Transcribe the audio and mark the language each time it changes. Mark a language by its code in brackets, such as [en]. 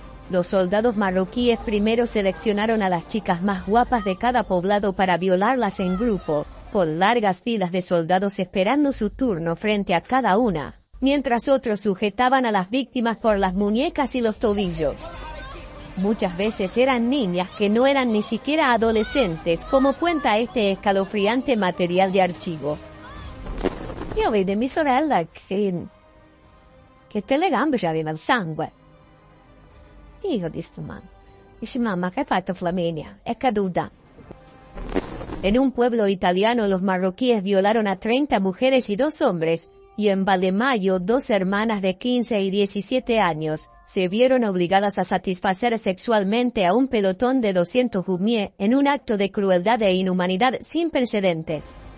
[es] Los soldados marroquíes primero seleccionaron a las chicas más guapas de cada poblado para violarlas en grupo, con largas filas de soldados esperando su turno frente a cada una, mientras otros sujetaban a las víctimas por las muñecas y los tobillos. Muchas veces eran niñas que no eran ni siquiera adolescentes, como cuenta este escalofriante material de archivo. [it] Io vedo mia sorella che te le gambe ci arriva il sangue. Io dissi, dice, mamma, che hai fatto Flaminia? È caduta. [es] En un pueblo italiano los marroquíes violaron a 30 mujeres y 2 hombres, y en Valemayo 2 hermanas de 15 y 17 años se vieron obligadas a satisfacer sexualmente a un pelotón de 200 Goumier en un acto de crueldad e inhumanidad sin precedentes.